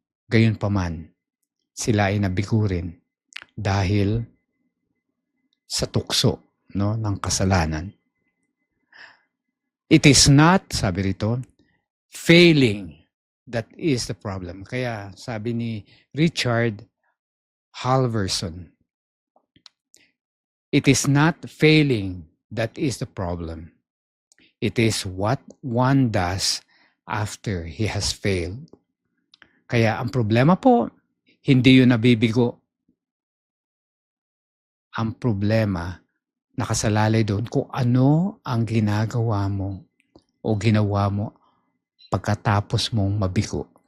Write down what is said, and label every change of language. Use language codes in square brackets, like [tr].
[tl] Gayunpaman, sila ay nabigo rin dahil sa tukso ng kasalanan. [en] It is not, [tl] sabi rito, [en] failing that is the problem. [tl] Kaya sabi ni [en] Richard Halverson, it is not failing that is the problem. It is what one does after he has failed. [tl] Kaya ang problema po, hindi yun nabibigo. Ang problema, nakasalalay doon kung ano ang ginagawa mo o ginawa mo pagkatapos mong mabigo.